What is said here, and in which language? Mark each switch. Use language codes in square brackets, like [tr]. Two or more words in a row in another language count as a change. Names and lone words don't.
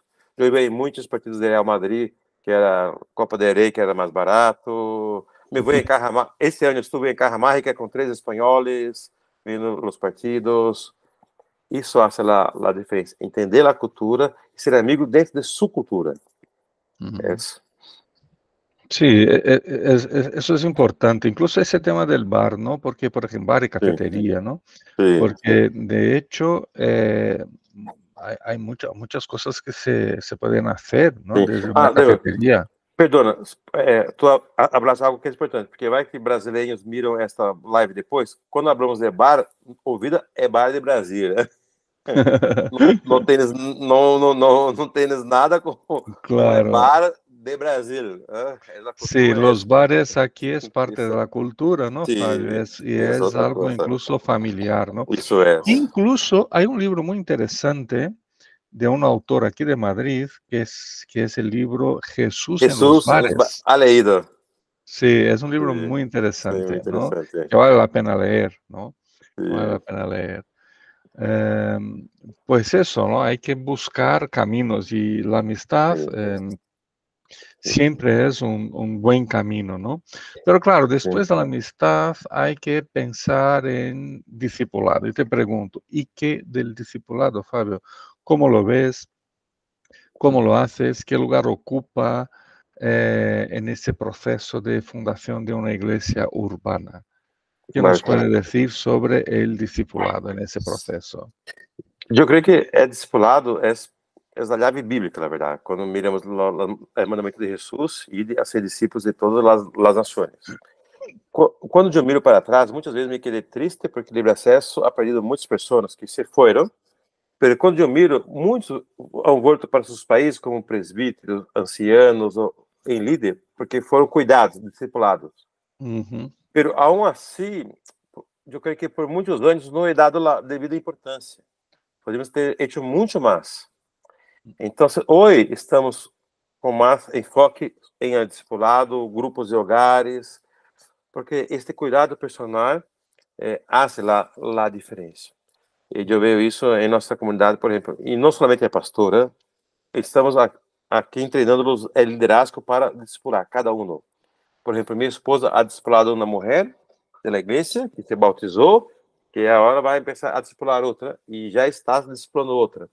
[pt] Eu vejo muitos partidos do Real Madrid, que era Copa del Rey, que era mais barato. Me vou em Carramar. Esse ano eu estive em Carramar, que é com 3 espanhóis, vendo os partidos. Isso faz a diferença. Entender a cultura e ser amigo dentro de sua cultura. [es] ujú. Sí, eso es importante. Incluso ese tema del bar, ¿no? Porque, por ejemplo, bar y [pt] Sim, [es] cafetería, ¿no? [pt] sim, [es] Porque de hecho hay muchas cosas que se pueden hacer, ¿no? [pt] sim. [es] Desde una [pt] David, [es] cafetería. perdona, tu hablas algo que [pt] é importante, porque vai que brasileiros miram esta live depois. Quando hablamos de bar, ouvida é bar de Brasília. Não tens nada com o [es] Claro. [pt] bar de Brasil. A [es] Sí, [pt] cultura é [es] los bares aquí es parte de [pt] isso. [es] la cultura, ¿no, Fabio? [pt] Sim, [es] Y [pt] isso é [es] es [pt] outra [es] algo [pt] coisa. [es] incluso familiar, ¿no? [pt] Isso é. [es] Incluso hay un libro muy interesante de un autor aquí de Madrid, que es el libro Jesús en los [pt] Jesus, [es] bares. ha leído. Sí, es un libro [pt] Sim, [es] muy [pt] sim, muito [es] interesante, ¿no? [pt] interessante. [es] Que vale la pena leer, ¿no? Vale la [pt] Sim, [es] pena leer. Pues eso, ¿no? Hay que buscar caminos y la amistad [pt] sim, [es] siempre es un buen camino, ¿no? Pero claro, [pt] sim. [es] después de la amistad hay que pensar en discipulado. Y te pregunto, ¿y qué del discipulado, Fabio? ¿Cómo lo ves? ¿Cómo lo haces? ¿Qué lugar ocupa en ese proceso de fundación de una iglesia urbana? ¿Qué nos Marco. puede decir sobre el discipulado en [pt] esse processo? Eu creio que discipulado é a chave bíblica, na verdade. Quando miramos o mandamento de Jesus e a ser discípulos de todas as nações. Quando eu miro para trás, muitas vezes me quedei triste porque o livre acesso [es] ha perdido [pt] muitas pessoas que se foram. Mas quando eu miro, muitos han voltado para seus países como presbíteros, ancianos ou em líder, porque foram cuidados, discipulados. Uhum. Mas, aún assim, eu creio que por muitos anos não é dado a devida importância. Podemos ter feito muito mais. Então, hoje estamos com mais enfoque em discipulado, grupos de hogares, porque este cuidado personal faz a diferença. E eu vejo isso em nossa comunidade, por exemplo, e não somente a pastora, estamos aqui treinando o liderazgo para discipular cada um. Por exemplo, minha esposa ha discipulado uma mulher da igreja que se bautizou, que agora vai começar a discipular outra e já está discipulando outra.